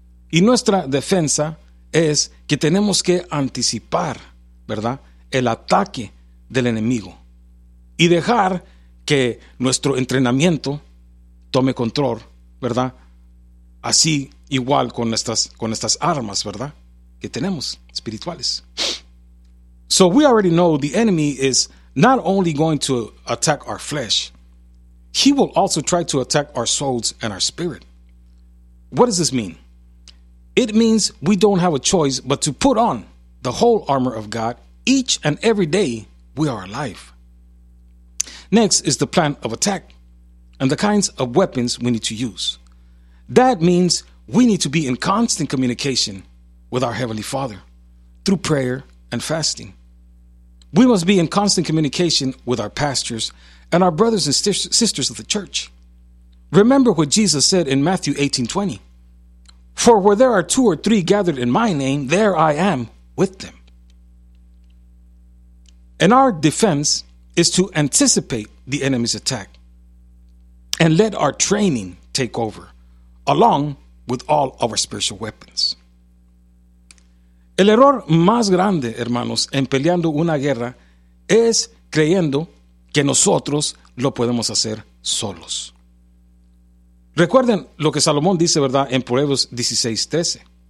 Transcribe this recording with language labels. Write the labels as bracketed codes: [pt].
[es] Y nuestra defensa es que tenemos que anticipar, ¿verdad?, el ataque del enemigo y dejar que nuestro entrenamiento tome control, ¿verdad? Así, igual con estas armas, ¿verdad?, que tenemos espirituales. [en] So we already know the enemy is not only going to attack our flesh, he will also try to attack our souls and our spirit. What does this mean? It means we don't have a choice but to put on the whole armor of God each and every day we are alive. Next is the plan of attack and the kinds of weapons we need to use. That means we need to be in constant communication with our Heavenly Father through prayer and fasting. We must be in constant communication with our pastors and our brothers and sisters of the church. Remember what Jesus said in Matthew 18:20. For where there are two or three gathered in my name, there I am with them. And our defense is to anticipate the enemy's attack and let our training take over, along with all of our spiritual weapons. [es] El error más grande, hermanos, en peleando una guerra es creyendo que nosotros lo podemos hacer solos. Recuerden lo que Salomón dice, ¿verdad?, en Proverbios 16:13.